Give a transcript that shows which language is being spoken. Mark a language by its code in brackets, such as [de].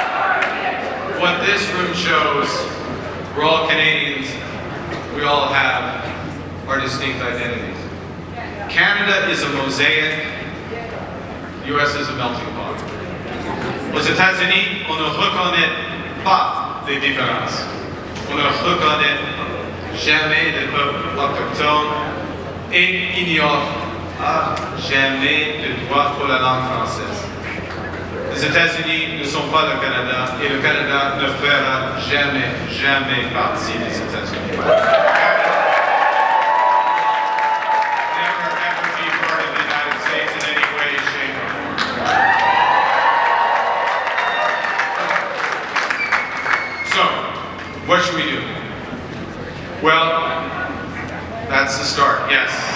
[en] What this room shows, we're all Canadians, we all have our distinct identities. Canada is a mosaic, US is a melting pot. [fr] Aux États-Unis, on ne reconnaît pas les différences. On ne reconnaît jamais les peuples autochtones et ignore jamais le droit pour la langue française. Les États-Unis ne sont pas le Canada et le Canada ne fera jamais partie des États-Unis. [en] Never ever be part of the United States in any way, shape, or form. So, what should we do? Well, that's the start, yes.